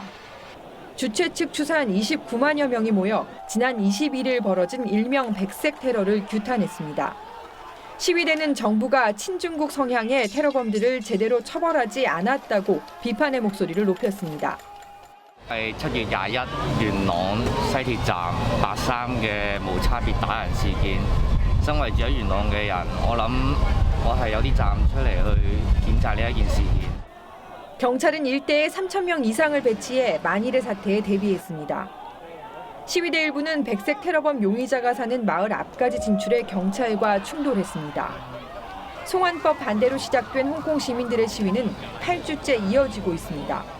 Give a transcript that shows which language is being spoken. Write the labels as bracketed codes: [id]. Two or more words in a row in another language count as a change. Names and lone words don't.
[ko] 주최 측 추산 29만여 명이 모여 지난 21일 벌어진 일명 백색 테러를 규탄했습니다. 시위대는 정부가 친중국 성향의 테러범들을 제대로 처벌하지 않았다고 비판의 목소리를 높였습니다. [yue] 7 月21元朗西鐵站8·3嘅無差別打人事件，身為住喺元朗嘅人，我諗我係有啲站出嚟去譴責呢一件事件。 [ko] 경찰은 일대에 3,000명 이상을 배치해 만일의 사태에 대비했습니다. 시위대 일부는 백색 테러범 용의자가 사는 마을 앞까지 진출해 경찰과 충돌했습니다. 송환법 반대로 시작된 홍콩 시민들의 시위는 8주째 이어지고 있습니다.